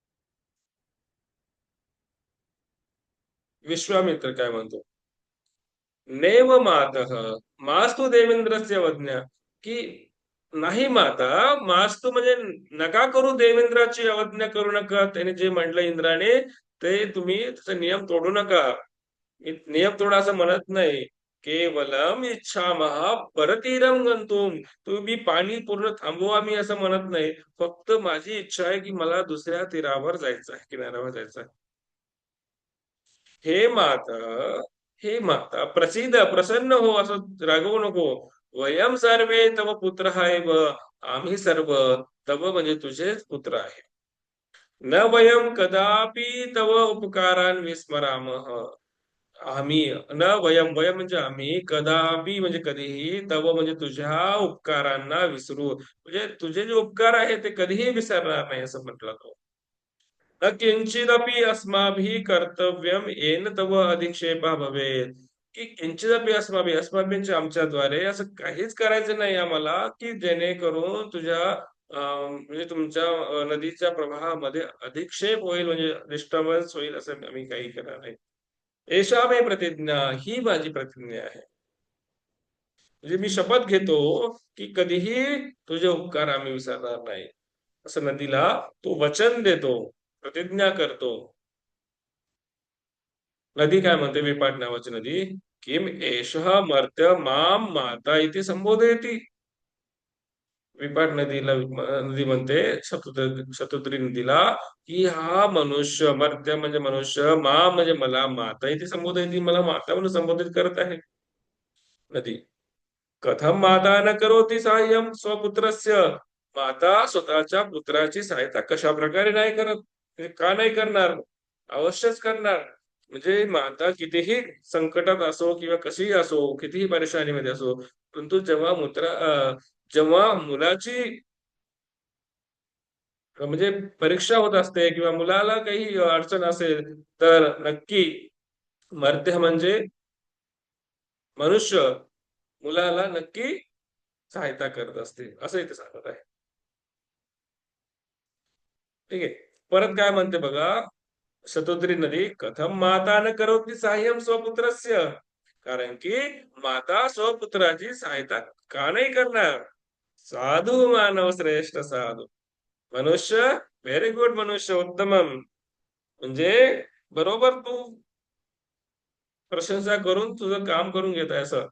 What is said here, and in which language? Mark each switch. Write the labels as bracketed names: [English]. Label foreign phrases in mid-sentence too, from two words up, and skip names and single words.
[Marathi] विश्वामित्र काय म्हणतो. [Sanskrit] नैव मातः मास्तु देवेंद्रस्य वज्ञा, [Marathi] की नाही माता, मास्तु म्हणजे नका करू देवेंद्राची अवज्ञा करू नका. त्याने जे म्हटलं इंद्राने ते तुम्ही त्याचा नियम तोडू नका. मी नियम तोडा असं म्हणत नाही. [Sanskrit] केवलम इच्छामहा परतीरम गंतुम, [Marathi] तुम्ही पाणी पूर्ण थांबवा मी असं म्हणत नाही. फक्त माझी इच्छा आहे की मला दुसऱ्या तीरावर जायचं आहे, किनाऱ्यावर जायचं आहे. हे माता, हे माता प्रसिद्ध प्रसन्न हो, असं रागवू नको. [Sanskrit] वयम सर्वे तव पुत्र एव, [Marathi] आम्ही सर्व तव म्हणजे तुझेच पुत्र आहे. [Sanskrit] न वयम कदापि तव उपकारान विस्मरामः, [Marathi] आम्ही [Sanskrit] न वयम वयम [Marathi] म्हणजे आम्ही, कदापि म्हणजे कधीही, तव म्हणजे तुझ्या उपकारांना विसरू म्हणजे तुझे जे उपकार आहे ते कधीही विसरणार नाही असं म्हटलं तो. [Sanskrit] न किंचिदपि अस्माभिः कर्तव्यम येन तव अधिक्षेपः भवेत, [Marathi] की [Sanskrit] किंचिदपि अस्माभिः अस्माभिः [Marathi] म्हणजे आमच्याद्वारे असं काहीच करायचं नाही आम्हाला की जेणेकरून तुझ्या म्हणजे तुमच्या नदीच्या प्रवाहामध्ये अधिक्षेप होईल, म्हणजे डिस्टर्बन्स होईल असं आम्ही काही करणार नाही. [Sanskrit] एषा मे प्रतिज्ञा, [Marathi] ही माझी प्रतिज्ञा आहे. म्हणजे मी शपथ घेतो की कधीही तुझे उपकार आम्ही विसरणार नाही, असं नदीला तो वचन देतो, प्रतिज्ञा करतो. नदी काय म्हणते, विपाट नावाची नदी, [Sanskrit] किम एषः मर्त्य माम माता इति संबोधयति. [Marathi] विपाट नदीला नदी म्हणते, शतुद्री नदीला, की हा मनुष्य, मर्त्य म्हणजे मनुष्य, मा म्हणजे मला, माता इथे संबोधयति, मला माता म्हणून संबोधित करत आहे नदी. [Sanskrit] कथम माता न करोति साह्यम स्वपुत्रस्य, [Marathi] माता स्वतःच्या पुत्राची सहायता कशा प्रकारे नाही करत, म्हणजे का नाही करणार, अवश्यच करणार. म्हणजे माता कितीही संकटात असो किंवा कशीही असो, कितीही परेशानीमध्ये असो, परंतु जेव्हा मुलाची म्हणजे परीक्षा होत असते किंवा मुलाला काही अडचण असेल, तर नक्की मर्त्य म्हणजे मनुष्य मुलाला नक्की सहायता करत असते, असं इथे सांगत आहे. ठीक आहे. परत काय म्हणते बघा, [Sanskrit] शतोद्री नदी, कथम माता न करोति साह्यम स्वपुत्रस्य, [Marathi] कारण की माता स्वपुत्राची सहायता का नाही करणार. [Sanskrit] साधू मानव श्रेष्ठ साधू, [Marathi] मनुष्य [English] very good, [Sanskrit] मनुष्य उत्तमम, [Marathi] म्हणजे बरोबर तू प्रशंसा करून तुझं काम करून घेत आहे असं.